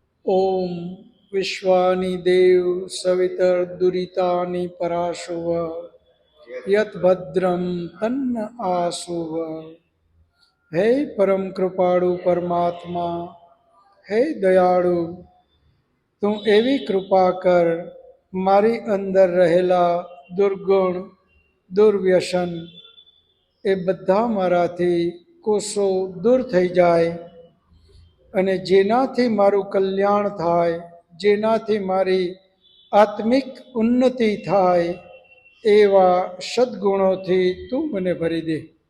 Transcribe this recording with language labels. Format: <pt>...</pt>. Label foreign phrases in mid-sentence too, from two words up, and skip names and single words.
<sa>ओम विश्वानि देव सवितर्दुरितानि पराशुव यत् भद्रं तन्न आशुव।</sa> <gu>હે પરમ કૃપાળુ પરમાત્મા, હે દયાળુ, તું એવી કૃપા કર, મારી અંદર રહેલા દુર્ગુણ દુર્વ્યસન એ બધા મારાથી કોસો દૂર થઈ જાય અને જેનાથી મારું કલ્યાણ થાય, જેનાથી મારી આત્મિક ઉન્નતિ થાય એવા સદ્ગુણોથી તું મને ભરી દે।</gu>